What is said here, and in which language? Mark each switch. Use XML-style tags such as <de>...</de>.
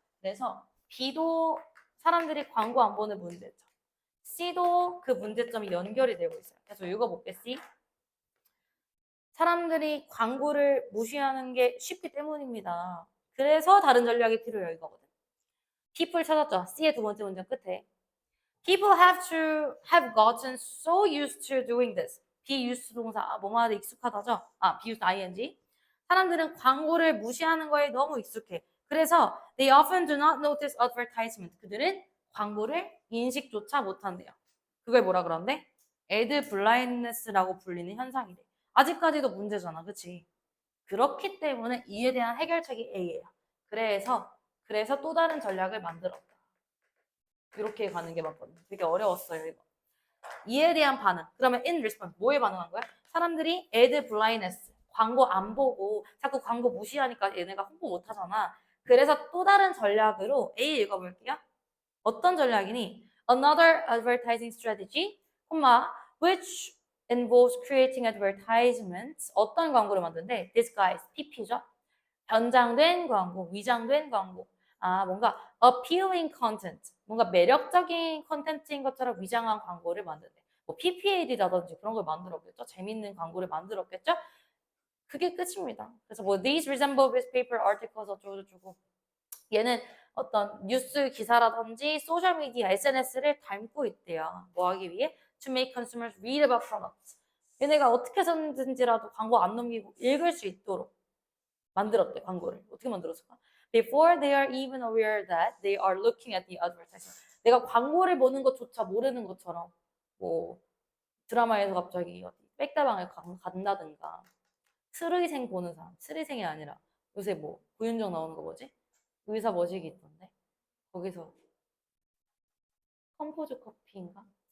<ko>그래서 B도 사람들이 광고 안 보는 문제점. C도 그 문제점이 연결이 되고 있어요. 그래서 읽어볼게. C. 사람들이 광고를 무시하는 게 쉽기 때문입니다. 그래서 다른 전략이 필요해요. 이거거든. people 찾았죠. C의 두 번째 문장 끝에.</ko> <en>People have gotten so used to doing this. be used</en> <ko>동사 뭐뭐하다 익숙하다죠.</ko> <en>be used ing.</en> <ko>사람들은 광고를 무시하는 거에 너무 익숙해.</ko> <en>그래서 they often do not notice advertisement.</en> <ko>그들은 광고를 인식조차 못한대요. 그걸 뭐라 그러는데? ad blindness라고 불리는 현상이래. 아직까지도 문제잖아. 그치? 그렇기 때문에 이에 대한 해결책이 A예요. 그래서 또 다른 전략을 만들었다. 이렇게 가는 게 맞거든요. 되게 어려웠어요, 이거. 이에 대한 반응.</ko> <en>그러면 in response.</en> <ko>뭐에 반응한 거야? 사람들이 ad blindness. 광고 안 보고 자꾸 광고 무시하니까 얘네가 홍보 못 하잖아. 그래서 또 다른 전략으로 A 읽어볼게요. 어떤 전략이니?</ko> <en>Another advertising strategy, which involves creating advertisements.</en> <ko>어떤 광고를 만드는데? Disguise, PP죠. 변장된 광고, 위장된 광고. 뭔가</ko> <en>appealing content,</en> <ko>뭔가 매력적인 컨텐츠인 것처럼 위장한 광고를 만드는데 뭐 PPL이라든지 그런 걸 만들었겠죠. 재밌는 광고를 만들었겠죠. 그게 끝입니다. 그래서 뭐</ko> <en>these resemble this paper articles</en> <ko>어쩌고저쩌고 얘는 어떤 뉴스 기사라든지 소셜미디어 SNS를 닮고 있대요. 뭐 하기 위해?</ko> <en>To make consumers read about products.</en> <ko>얘네가 어떻게 해서든지라도 광고 안 넘기고 읽을 수 있도록 만들었대, 광고를. 어떻게 만들었을까?</ko> <en>Before they are even aware that they are looking at the advertisement.</en> <ko>내가 광고를 보는 것조차 모르는 것처럼 뭐 드라마에서 갑자기 어디 백다방을 간다든가 스르이생 보는 사람, 스르이생이 아니라 요새 뭐 고윤정 나오는 거 뭐지? 의사 머시기 있던데 거기서 컴포즈 커피인가?</ko>